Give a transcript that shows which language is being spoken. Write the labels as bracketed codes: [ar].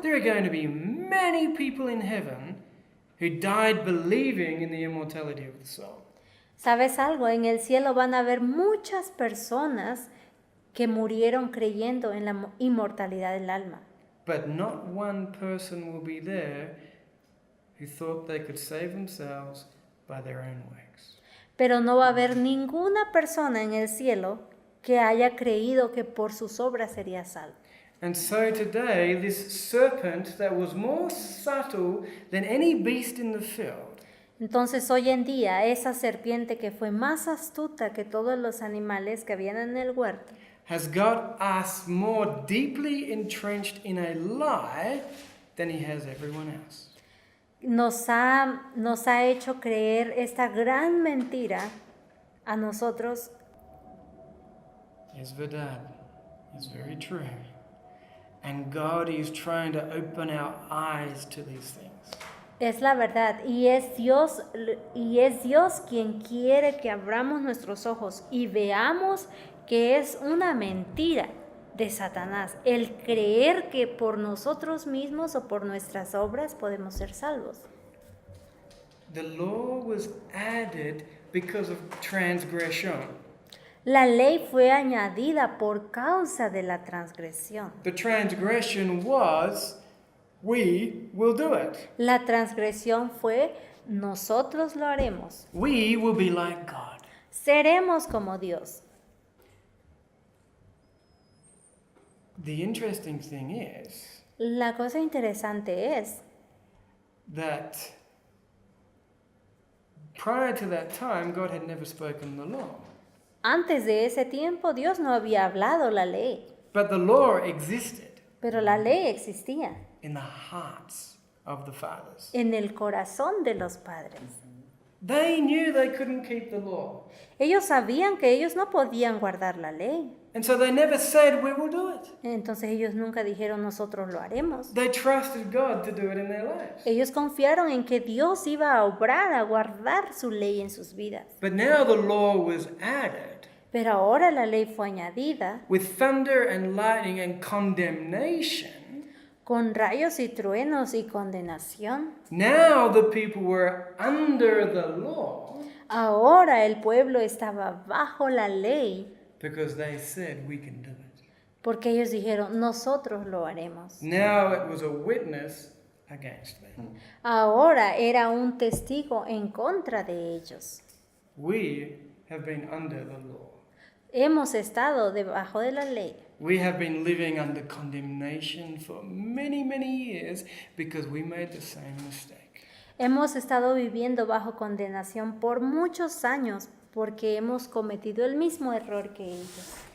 [en] There are going to be many people in heaven who died believing in the immortality of the soul. [es] ¿Sabes algo? En el cielo van a haber muchas personas que murieron creyendo en la inmortalidad del alma. [en] But not one person will be there who thought they could save themselves by their own works. [es] Pero no va a haber ninguna persona en el cielo que haya creído que por sus obras sería salvo. [en] And so today, this serpent that was more subtle than any beast in the field [es] Entonces hoy en día esa serpiente que fue más astuta que todos los animales que habían en el huerto, [en] has got us more deeply entrenched in a lie than he has everyone else. [es] nos ha hecho creer esta gran mentira a nosotros. Es verdad. [en] It's very true. And God is trying to open our eyes to these things. [es] Es la verdad y es Dios quien quiere que abramos nuestros ojos y veamos que es una mentira de Satanás el creer que por nosotros mismos o por nuestras obras podemos ser salvos. [en] The law was added because of transgression. [es] La ley fue añadida por causa de la transgresión. [en] The transgression was, we will do it. [es] La transgresión fue, nosotros lo haremos. [en] We will be like God. [es] Seremos como Dios. [en] The interesting thing is [es] La cosa interesante es [en] that prior to that time, God had never spoken the law. [es] antes de ese tiempo Dios no había hablado la ley, [en] But the law existed [es] pero la ley existía [en] in the hearts of the fathers. [es] en el corazón de los padres. [en] They knew they couldn't keep the law. [es] Ellos sabían que ellos no podían guardar la ley. [en] And so they never said, we will do it. [es] Entonces ellos nunca dijeron nosotros lo haremos. [en] They trusted God to do it in their lives. [es] Ellos confiaron en que Dios iba a obrar, a guardar su ley en sus vidas. [en] But now the law was added [es] Pero ahora la ley fue añadida [en] with thunder and lightning and condemnation. [es] con rayos y truenos y condenación. [en] Now the people were under the law [es] Ahora el pueblo estaba bajo la ley [en] because they said, we can do it. [es] porque ellos dijeron, nosotros lo haremos. [en] Now it was a witness against them. [es] Ahora era un testigo en contra de ellos. [en] We have been under the law. [es] Hemos estado debajo de la ley. [en] We have been living under condemnation for many, many years because we made the same mistake. [es] Hemos estado viviendo bajo condenación por muchos años porque hemos cometido el mismo error que ellos.